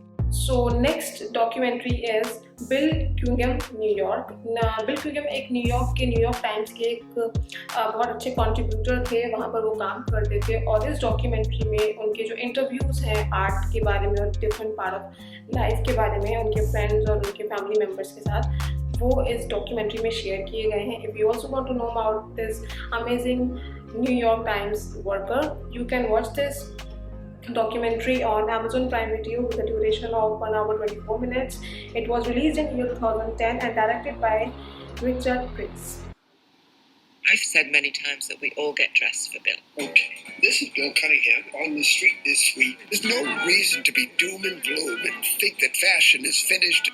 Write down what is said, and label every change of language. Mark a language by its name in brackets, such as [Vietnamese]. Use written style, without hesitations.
[English] So next documentary is Bill Cunningham New York. [Hindi] Bill क्यूंगम एक New York times के एक बहुत अच्छे कंट्रीब्यूटर थे, वहाँ पर वो काम करते थे। और इस डॉक्यूमेंट्री में उनके जो इंटरव्यूज़ हैं आर्ट के बारे में और डिफरेंट पार्ट ऑफ लाइफ के बारे में उनके फ्रेंड्स और उनके फैमिली मेम्बर्स के साथ, वो इस डॉक्यूमेंट्री में शेयर किए गए हैं। [English] If you also want to know about this amazing New York Times worker, you can watch this documentary on Amazon Prime Video with a duration of 1 hour 24 minutes. It was released in year 2010 and directed by Richard Prince. I've said many times that we all get dressed for Bill. Okay, this is Bill Cunningham on the street this week. There's no reason to be doom and gloom and think that fashion is finished.